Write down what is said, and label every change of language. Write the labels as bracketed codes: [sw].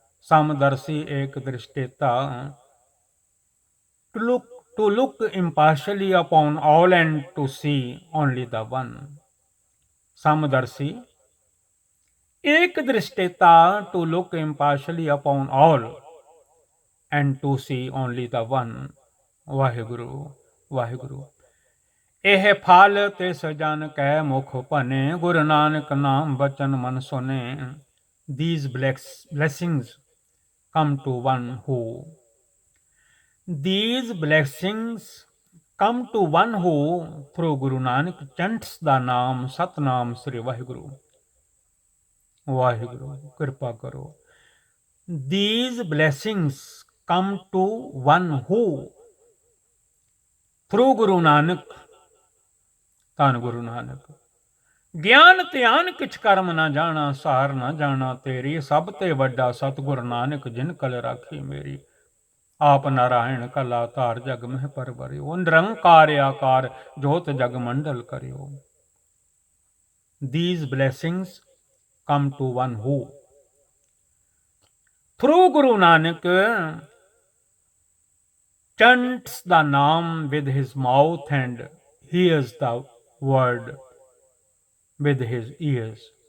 [pa] Samdarshi ek drishteta, [en] to look impartially upon all and to see only the one. [pa] Samdarshi ek drishteta, [en] to look impartially upon all and to see only the one. [pa] Vaheguru, Vaheguru. ਇਹ ਫਲ ਤਿਸ ਜਨ ਕੈ ਮੁਖ ਭਨੇ ਗੁਰੂ ਨਾਨਕ ਨਾਮ ਬਚਨ ਮਨ ਸੁਨੇ. [en] These blessings come to one who. These blessings come to one who through Guru Nanak chants the name Satnam Sri Vaheguru. [pa] Vaheguru, Kripa Karo. [en] These blessings come to one who through Guru Nanak, [pa] ਧੰਨ ਗੁਰੂ ਨਾਨਕ, ਗਿਆਨ ਧਿਆਨ ਕਿਛ ਕਰਮ ਨਾ ਜਾਣਾ, ਸਾਰ ਨਾ ਜਾਣਾ ਤੇਰੀ, ਸਭ ਤੇ ਵੱਡਾ ਸਤਿਗੁਰ ਨਾਨਕ ਜਿਨ ਕਲ ਰਾਖੀ ਮੇਰੀ। ਆਪ ਨਾਰਾਇਣ ਕਲਾ ਧਾਰ ਜਗ ਮਹਿ ਪਰਵਰਿਓ, ਨਿਰੰਕਾਰ ਆਕਾਰ ਜੋਤ ਜਗ ਮੰਡਲ ਕਰਿਓ। [en] These blessings come to one who through Guru Nanak chants the name with his mouth and hears the word with his ears.